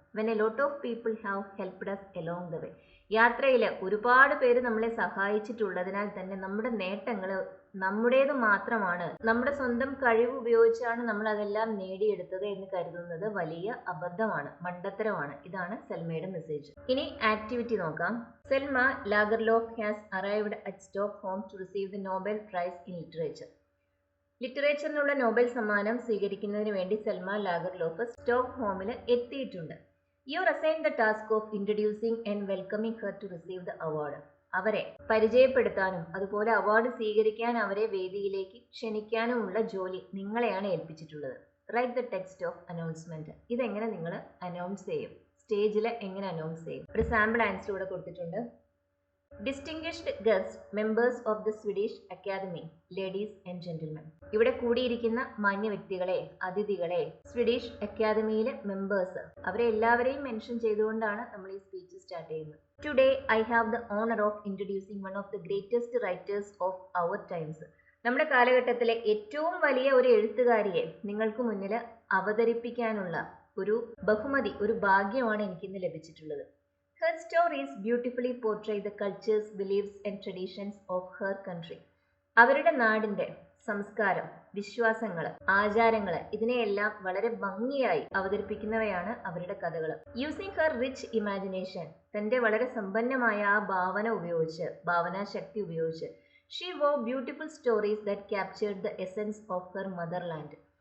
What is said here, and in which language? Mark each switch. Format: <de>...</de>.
<en>When a lot of people have helped us along the way.</en> <ml>യാത്രയിൽ ഒരുപാട് പേര് നമ്മളെ സഹായിച്ചിട്ടുള്ളതിനാൽ തന്നെ നമ്മുടെ നേട്ടങ്ങൾ നമ്മുടേത് മാത്രമാണ്, നമ്മുടെ സ്വന്തം കഴിവ് ഉപയോഗിച്ചാണ് നമ്മൾ അതെല്ലാം നേടിയെടുത്തത് എന്ന് കരുതുന്നത് വലിയ അബദ്ധമാണ്, മണ്ടത്തരമാണ്. ഇതാണ് സെൽമയുടെ മെസ്സേജ്. ഇനി ആക്ടിവിറ്റി നോക്കാം.</ml> <en>Selma Lagerlof has arrived at Stockholm to receive the Nobel prize in literature.</en> <ml>ലിറ്ററേച്ചറിനുള്ള Nobel സമ്മാനം സ്വീകരിക്കുന്നതിന് വേണ്ടി സെൽമ ലാഗർലോഫ് സ്റ്റോക്ക്ഹോമിൽ എത്തിയിട്ടുണ്ട്.</ml> <en>You are assigned the task of introducing and welcoming her to receive the award.</en> <ml>അവരെ പരിചയപ്പെടുത്താനും അതുപോലെ award സ്വീകരിക്കാൻ അവരെ വേദിയിലേക്ക് ക്ഷണിക്കാനുമുള്ള ജോലി നിങ്ങളെയാണ് ഏൽപ്പിച്ചിട്ടുള്ളത്.</ml> <en>Write the text of announcement.</en> <ml>ഇതെങ്ങനെ നിങ്ങൾ അനൗൺസ് ചെയ്യും, സ്റ്റേജിൽ എങ്ങനെ അനൗൺസ് ചെയ്യും? ഒരു സാമ്പിൾ ആൻസർ ഇവിടെ കൊടുത്തിട്ടുണ്ട്.</ml> <en>Distinguished guest members of the Swedish Academy, ladies and gentlemen.</en> <ml>ഇവിടെ കൂടിയിരിക്കുന്ന മാന്യ വ്യക്തികളെ, അതിഥികളെ, സ്വീഡിഷ് അക്കാദമിയിലെ മെമ്പേഴ്സ്, അവരെ എല്ലാവരെയും മെൻഷൻ ചെയ്തുകൊണ്ടാണ് നമ്മൾ ഈ സ്പീച്ച് സ്റ്റാർട്ട് ചെയ്യുന്നത്.</ml> <en>Today I have the honour of introducing one of the greatest writers of our times.</en> <ml>നമ്മുടെ കാലഘട്ടത്തിലെ ഏറ്റവും വലിയ ഒരു എഴുത്തുകാരിയെ നിങ്ങൾക്ക് മുന്നിൽ അവതരിപ്പിക്കാനുള്ള ഒരു ബഹുമതി, ഒരു ഭാഗ്യമാണ് എനിക്കിന്ന് ലഭിച്ചിട്ടുള്ളത്.</ml> <en>Her stories beautifully portray the cultures, beliefs and traditions of her country.</en> <ml>അവരുടെ നാടിന്റെ സംസ്കാരം, വിശ്വാസങ്ങൾ, ആചാരങ്ങൾ ഇതിനെയെല്ലാം വളരെ ഭംഗിയായി അവതരിപ്പിക്കുന്നവയാണ് അവരുടെ കഥകൾ.</ml> <en>using her rich imagination,</en> <ml>തന്റെ വളരെ സമ്പന്നമായ ആ ഭാവനാശക്തി ഉപയോഗിച്ച്</ml> <en>She wove beautiful stories that captured the essence of her motherland.</en>